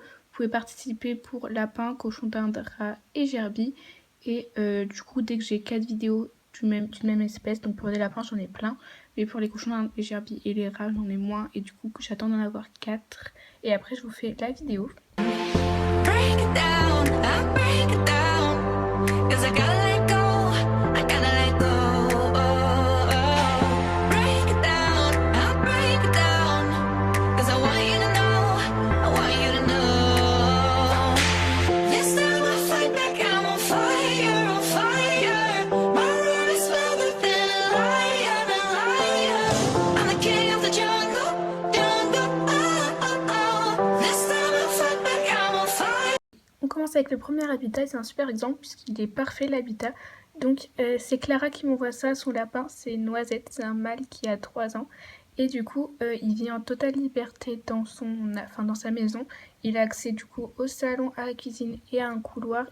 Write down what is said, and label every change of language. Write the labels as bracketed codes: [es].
[fr] Vous pouvez participer pour lapin, cochon d'Inde, rat et gerbille. Et du coup dès que j'ai 4 vidéos d'une même espèce, donc pour les lapins j'en ai plein, mais pour les cochons d'Inde, les gerbilles et les rats j'en ai moins, et du coup j'attends d'en avoir 4. Et après je vous fais la vidéo. [en] Break it down, I break it down, 'cause I gotta let go, I gotta let go. Oh, oh. Break it down, I break it down, 'cause I want you to know, I want you to know. This time I fight back, I'm on fire, on fire. My road is smoother than a lion, a lion. I'm the king of the jungle, jungle. Oh, oh, oh. This time I fight back, I'm on fire. [fr] On commence avec le premier habitat, c'est un super exemple puisqu'il est parfait l'habitat. Donc c'est Clara qui m'envoie ça, son lapin c'est Noisette, c'est un mâle qui a 3 ans. Et du coup il vit en totale liberté dans sa maison. Il a accès du coup au salon, à la cuisine et à un couloir.